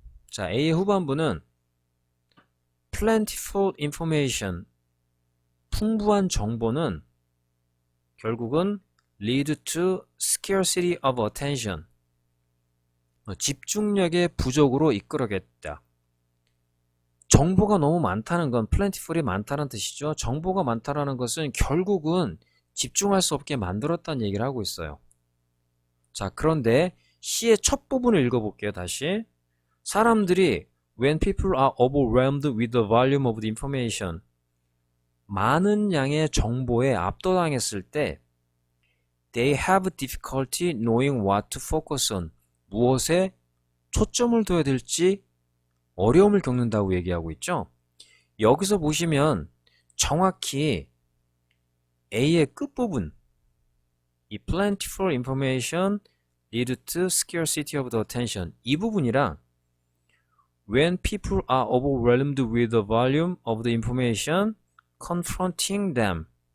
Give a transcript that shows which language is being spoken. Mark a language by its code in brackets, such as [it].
[ko] 자, A의 후반부는 [en] plentiful information, [ko] 풍부한 정보는 결국은 [en] lead to scarcity of attention, [ko] 집중력의 부족으로 이끌어겠다. 정보가 너무 많다는 건 plentiful이 많다는 뜻이죠. 정보가 많다는 것은 결국은 집중할 수 없게 만들었다는 얘기를 하고 있어요. 자, 그런데 C의 첫 부분을 읽어볼게요. 다시. 사람들이 [en] when people are overwhelmed with the volume of the information, [ko] 많은 양의 정보에 압도당했을 때 [en] they have difficulty knowing what to focus on, [ko] 무엇에 초점을 둬야 될지 어려움을 겪는다고 얘기하고 있죠. 여기서 보시면 정확히 A의 끝부분, 이 [en] plentiful information lead to scarcity of the attention, [ko] 이 부분이랑 [en] when people are overwhelmed with the volume of the information confronting them,